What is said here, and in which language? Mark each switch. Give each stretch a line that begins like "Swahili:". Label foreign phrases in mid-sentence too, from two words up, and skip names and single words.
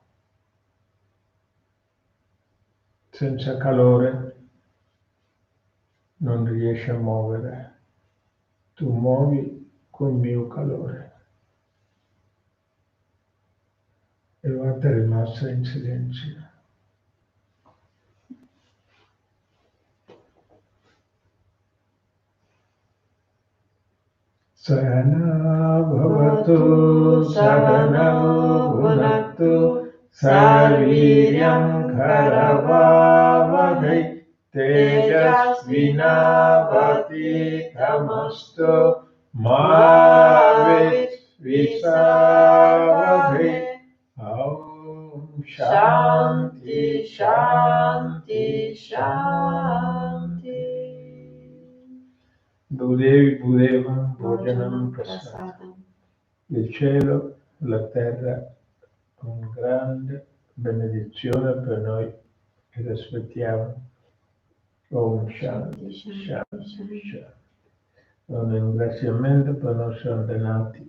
Italian: Senza calore non riesci a muovere, tu muovi col mio calore. E Vata è rimasta in silenzio.
Sanskrit: सहना भवतु सहनौ भुनक्तु सर्ववीर्यं करवावहै तेजस्विनवति तमस्तु मा वित्विषावहै. ॐ शान्ति शान्ति शान्ति. गुदेवि बुदेवम् भोजनम् प्रसाद.
Italian: Il cielo, la terra, una grande benedizione per noi che aspettiamo.
Sanskrit: ॐ शान्ति शान्ति शान्ति.
Italian: Un ringraziamento per i nostri antenati.